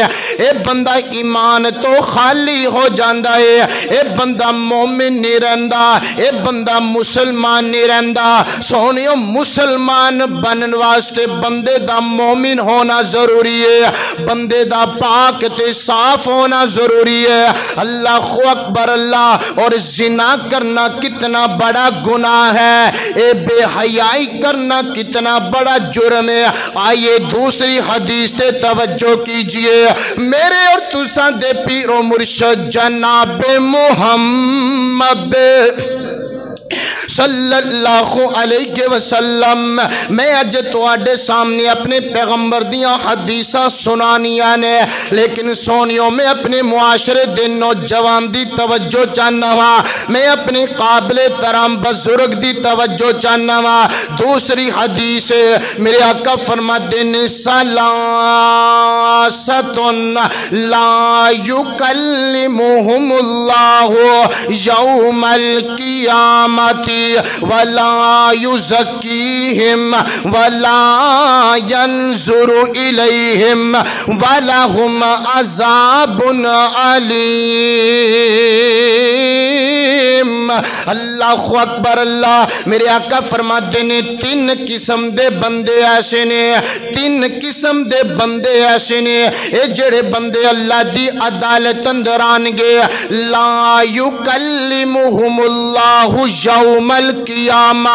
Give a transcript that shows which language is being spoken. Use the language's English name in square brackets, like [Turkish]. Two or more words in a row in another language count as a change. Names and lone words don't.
[Punjabi] اے بندہ ایمان تو خالی ہو جاندا ہے، اے بندہ مومن نہیں رہندا، اے بندہ مسلمان نہیں رہندا. سوہنیو مسلمان بنن واسطے بندے دا مومن ہونا ضروری ہے، بندے دا پاک تے صاف ہونا ضروری ہے. [Arabic] الله أكبر الله. [Punjabi] اور زنا کرنا کتنا بڑا گناہ ہے، اے بے حیائی کرنا کتنا بڑا جرم ہے. آئیے دوسری حدیث تے توجہ کیجیے. میرے اور تسا دے پیر و مرشد جناب محمد [Arabic] صلى الله عليه وسلم, [Punjabi] میں اج تہاڈے سامنے اپنے پیغمبر دیاں حدیثاں سنانیاں نے، لیکن سوہنیو میں اپنے معاشرے دے نوجوان دی توجہ چاہنا وا، میں اپنے قابل ترم بزرگ دی توجہ چاہنا وا. دوسری حدیث میرے آقا فرماتے نے [Arabic] ثلاثة لا يكلمهم الله يوم القيامة ولا يزكيهم ولا ينظر إليهم ولهم عذاب أليم. الله أكبر الله. [Punjabi] میرے آقا فرماتے نے تن قسم دے بندے ایسے نے، تن قسم دے بندے ایسے نے، اے جیہڑے بندے اللہ دی عدالت اندر آنگے, [Arabic] لا يكلمهم الله يوم القيامة.